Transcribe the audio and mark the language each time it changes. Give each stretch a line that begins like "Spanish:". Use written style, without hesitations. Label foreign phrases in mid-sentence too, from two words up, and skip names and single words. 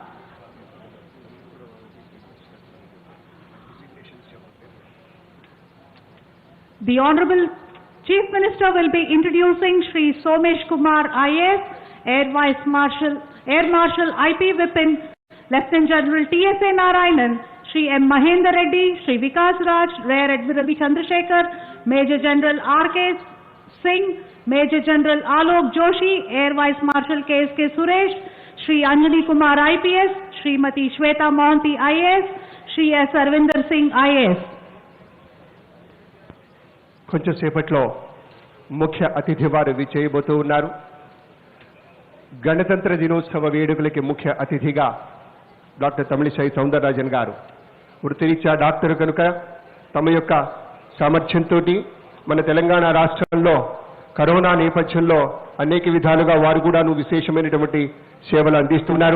English: The Honorable Chief Minister will be introducing Shri Somesh Kumar IAS, Air Marshal IP Vipin, Lieutenant General TSA Narayanan, Shri M. Mahendra Reddy, Shri Vikas Raj, Rear Admiral B. Chandrasekhar, Major General R.K. Singh, Major General Alok Joshi, Air Vice Marshal K.S.K. Suresh, Shri Anjali Kumar IPS, Shrimati Shweta Mohanty IAS, Shri S. Arvinder Singh IAS.
Telugu: కొంచెం సేపట్లో ముఖ్య అతిథి వారు విచ్చేయబోతూ ఉన్నారు. గణతంత్ర దినోత్సవ వేడుకలకి ముఖ్య అతిథిగా డాక్టర్ తమిళిసై సౌందరరాజన్ గారు వృత్తిరీత్యా డాక్టర్ కనుక తమ యొక్క సామర్థ్యంతో మన తెలంగాణ రాష్ట్రంలో కరోనా నేపథ్యంలో అనేక విధాలుగా వారు కూడా విశేషమైనటువంటి సేవలు అందిస్తున్నారు.